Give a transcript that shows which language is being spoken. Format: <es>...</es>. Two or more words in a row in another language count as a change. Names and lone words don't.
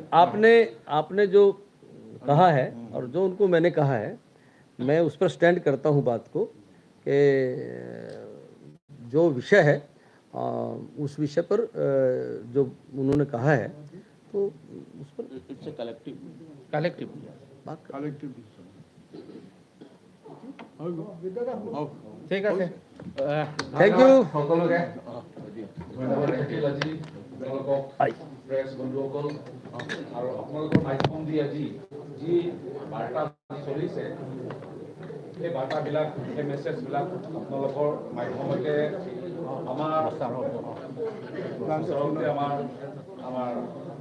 <hi>आपने जो कहा है और जो उनको मैंने कहा है, मैं उस पर स्टैंड करता हूँ बात को कि जो विषय है उस विषय पर जो उन्होंने कहा है तो उस पर कलेक्टिव बात</hi> <as>ঠিক আছে।</as> <en>thank you.</en> <as>সকলোকে ধন্যবাদ থাকিল আজি তেওঁলোকক প্ৰেছ বন্ধুসকল আৰু আপোনালোকৰ মাধ্যম দি আজি যি বাৰ্তা চলিছে সেই বাৰ্তাবিলাক সেই মেছেজবিলাক আপোনালোকৰ মাধ্যমতে আমাৰ</as>